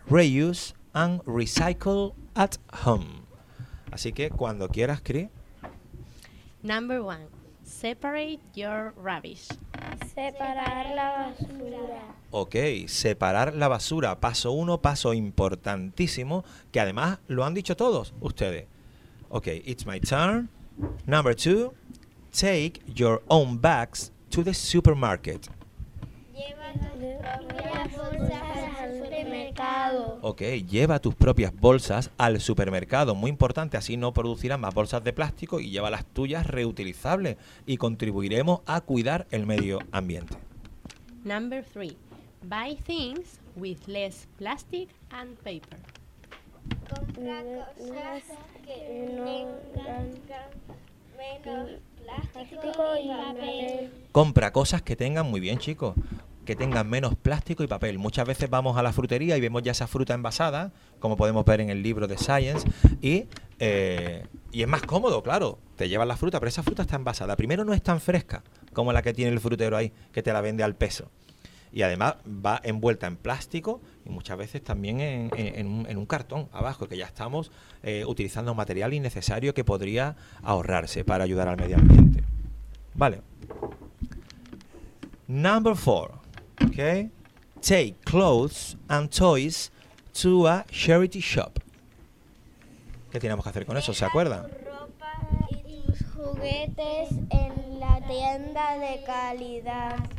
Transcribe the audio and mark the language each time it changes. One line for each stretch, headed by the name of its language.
English: Reuse and recycle at home.
Spanish: Así que cuando quieras, Cri.
English: Number one. Separate your rubbish.
Spanish: Separar la basura. Ok, separar la basura. Paso uno, paso importantísimo, que además lo han dicho todos ustedes.
English: Ok, it's my turn. Number two, take your own bags to the supermarket.
Spanish: Lleva tus propias bolsas al supermercado. Ok, lleva tus propias bolsas al supermercado. Muy importante, así no producirán más bolsas de plástico y lleva las tuyas reutilizables y contribuiremos a cuidar el medio ambiente.
English: Number three, buy things with less plastic and paper.
Spanish: Compra cosas que no tengan menos plástico y papel. Compra cosas que tengan, muy bien, chicos, que tengan menos plástico y papel. Muchas veces vamos a la frutería y vemos ya esa fruta envasada, como podemos ver en el libro de Science, y es más cómodo, claro, te llevas la fruta, pero esa fruta está envasada. Primero, no es tan fresca como la que tiene el frutero ahí, que te la vende al peso. Y además va envuelta en plástico y muchas veces también en un cartón abajo, que ya estamos utilizando material innecesario que podría ahorrarse para ayudar al medio ambiente. Vale.
English: Number four. Okay. Take clothes and toys to a charity shop.
Spanish: ¿Qué tenemos que hacer con eso? ¿Se acuerdan? Ropa y tus juguetes en la tienda de caridad.